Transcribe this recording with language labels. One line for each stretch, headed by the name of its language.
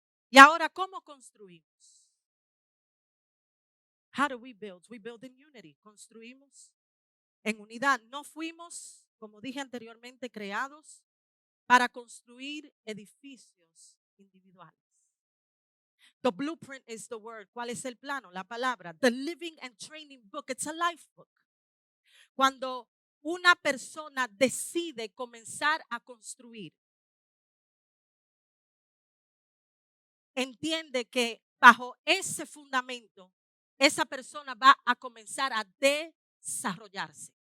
Spanish: Y ahora, ¿cómo construimos?
English: How do we build? We build in unity.
Spanish: Construimos en unidad. No fuimos, como dije anteriormente, creados para construir edificios individuales.
English: The blueprint is the word.
Spanish: ¿Cuál es el plano? La palabra.
English: The living and training book. It's a life book.
Spanish: Cuando una persona decide comenzar a construir, entiende que bajo ese fundamento, esa persona va a comenzar a desarrollarse.